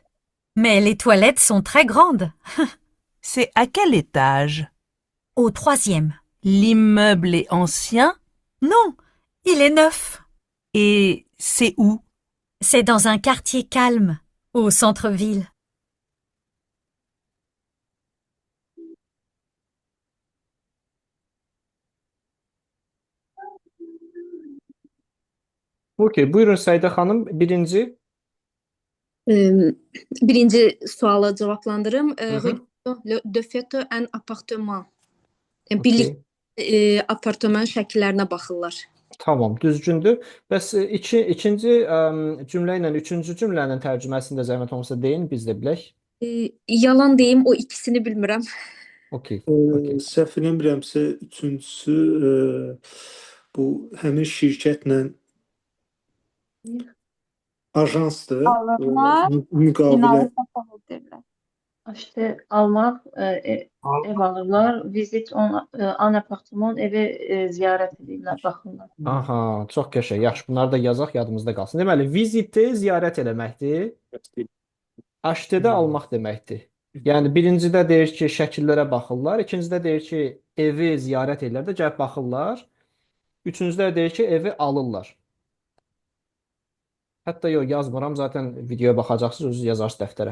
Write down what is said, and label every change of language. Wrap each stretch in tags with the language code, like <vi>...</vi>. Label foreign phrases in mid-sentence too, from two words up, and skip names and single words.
<fr>Mais les toilettes sont très grandes. C'est à quel étage? Au 3e. L'immeuble est ancien? Non, Il est neuf. Et c'est où? C'est dans un quartier calme, au centre-ville.</fr> <az>Okey, buyurun Səidə xanım. Birinci. Birinci suala cavablandırım. Hı hı.</az> <fr>Regarde de fait un appartement.</fr> <az>Yəni, Okey. birlikdə apartman şəkillərinə baxırlar. Tamam, düzgündür. Bəs ikinci cümlə ilə üçüncü cümlənin tərcüməsində zəhmət olmasa deyin, biz də bilək. Yalan deyim, o ikisini bilmirəm. Okey. Səhv eləmirəmsə, üçüncüsü bu həmin şirkətlə ajansdır. Alırlar, Müqavilə. binalı təsəvvür edirlər. Acheter, almak, ev alırlar,</az> <fr>vizit en apartman,</fr> <az>evi ziyaret edirlər, baxırlar. Aha, çox qəşəng. Yaxşı, bunları da yazaq, yadımızda qalsın. Deməli, viziti ziyarət eləməkdir. Acheter-də almaq deməkdir. Yəni birincidə deyir ki, şəkillərə baxırlar, ikincidə deyir ki, evi ziyarət edirlər də gəlib baxırlar. Üçüncüdə deyir ki, evi alırlar. Hətta yox, yazmıram, zaten videoya baxacaqsınız, özünüz yazarsınız dəftərə.</az>